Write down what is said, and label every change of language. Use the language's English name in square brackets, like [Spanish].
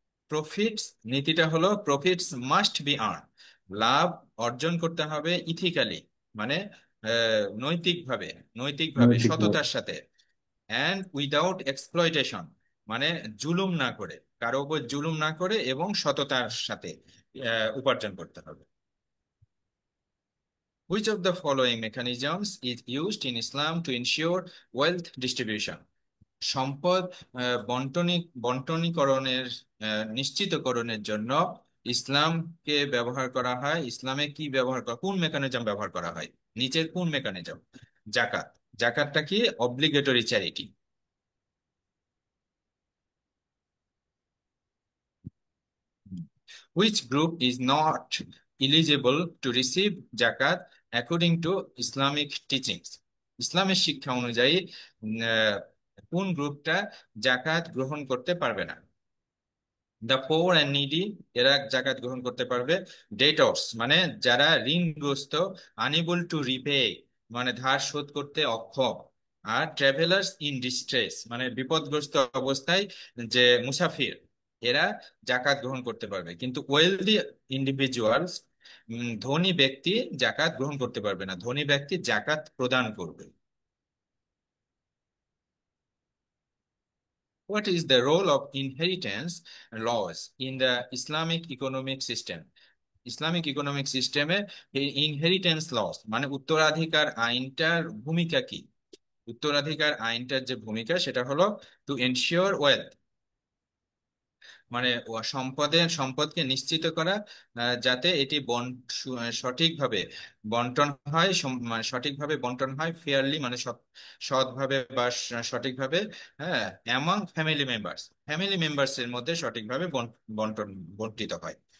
[Bangla] Profits, নীতিটা হলো [English] profits must be earn, [Bangla] লাভ অর্জন করতে হবে ইথিক্যালি, মানে নৈতিকভাবে, নৈতিকভাবে নৈতিকভাবে। সততার সাথে। [English] and without exploitation, [Bangla] মানে জুলুম না করে, কারো উপর জুলুম না করে, এবং সততার সাথে উপার্জন করতে হবে। [English] Which of the following mechanisms is used in Islam to ensure wealth distribution? [Bangla] সম্পদ বন্টনীকরণের নিশ্চিতকরণের জন্য ইসলামকে ব্যবহার করা হয়, ইসলামে কি ব্যবহার করা, কোন মেকানিজম ব্যবহার করা হয়? নিচের কোন মেকানিজম? জাকাত। জাকাতটা কি? [English] Obligatory charity. Which group is not eligible to receive zakat according to Islamic teachings? [Bangla] ইসলামের শিক্ষা অনুযায়ী আহ, কোন গ্রুপটা জাকাত গ্রহণ করতে পারবে না? [English] the poor and needy, [Bangla] এরা জাকাত গ্রহণ করতে পারবে। ডেটর্স, মানে যারা ঋণগ্রস্ত, [English] unable to repay, [Bangla] মানে ধার শোধ করতে অক্ষম। আর [English] travellers in distress, [Bangla] মানে বিপদগ্রস্ত অবস্থায় যে মুসাফির, এরা জাকাত গ্রহণ করতে পারবে। কিন্তু [English] wealthy individuals, [Bangla] ধনী ব্যক্তি জাকাত গ্রহণ করতে পারবে না, ধনী ব্যক্তি জাকাত প্রদান করবে। [English] What is the role of inheritance laws in the Islamic economic system? [Bangla] Islamic economic সিস্টেমে এই [English] inheritance laws, [Bangla] মানে উত্তরাধিকার আইনটার ভূমিকা কি? উত্তরাধিকার আইনটার যে ভূমিকা সেটা হলো [English] to ensure wealth, [Bangla] মানে সম্পদকে নিশ্চিত করা, যাতে এটি সঠিকভাবে বন্টন হয়, মানে সঠিকভাবে বন্টন হয়, ফেয়ারলি, মানে সৎভাবে বা সঠিকভাবে, হ্যাঁ, [English] among family members, [Bangla] family members এর মধ্যে সঠিকভাবে বন্টন বন্টিত হয়।